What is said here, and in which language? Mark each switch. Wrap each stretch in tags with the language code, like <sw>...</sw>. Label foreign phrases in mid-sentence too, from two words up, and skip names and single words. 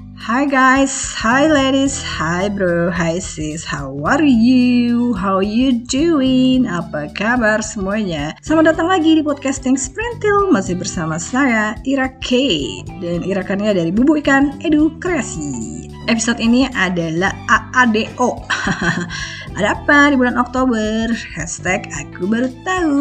<en>Hi guys, hi ladies, hi bro, hi sis, how are you? How you doing?</en> <id>Apa kabar semuanya? Selamat datang lagi di podcasting Sprintil, masih bersama saya Ira K. Dan irakannya dari Bubu Ikan Edu Kreasi. Episode ini adalah AADO. Ada apa di bulan Oktober? Hashtag aku baru tahu.</id>